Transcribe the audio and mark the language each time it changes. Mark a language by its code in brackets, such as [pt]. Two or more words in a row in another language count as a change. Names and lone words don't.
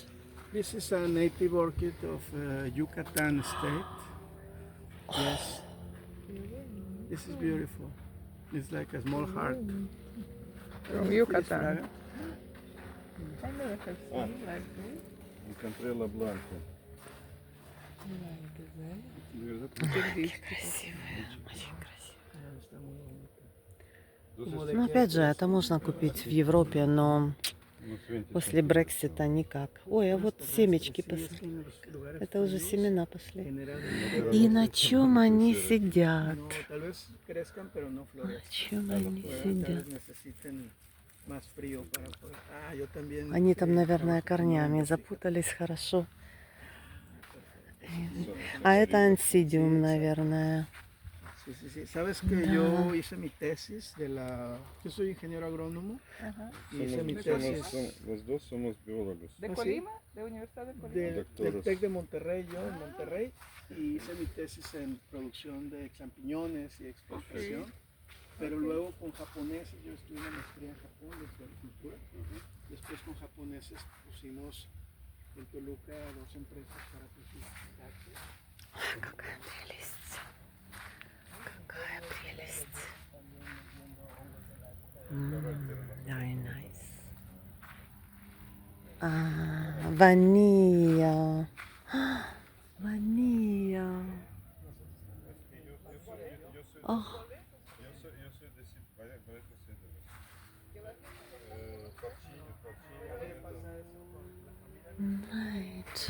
[en] This is a native orchid of Yucatan state. Yes. This is beautiful. It's like a small heart. From Yucatan. Fraga. I never have seen like this. [es] Encontré la blanca. [ru] Красивая, очень красивая. Ну, опять же, это можно купить в Европе, но после Брексита никак. Ой, а вот семечки, посмотри. Это уже семена пошли. И на чем они сидят? На чем они сидят? Они там, наверное, корнями запутались хорошо. А это ансидиум, наверное. [es] Sabes que yo hice mi tesis de la... Yo soy ingeniero agrónomo. Y hice mi tesis Los dos somos biólogos. ¿De ¿Ah, sí? Colima? ¿De Universidad de Colima? del TEC de Monterrey, yo en Monterrey. Y hice mi tesis en producción de champiñones y exportación. Pero luego con japoneses, yo estudié una maestría en Japón de floricultura. Después con japoneses pusimos en Toluca 2 empresas para producir cactus. [ru] Какая прелесть. Какая прелесть. [en] Very nice. [ru] Ванилья. Ванилья. Ах. [en] Right.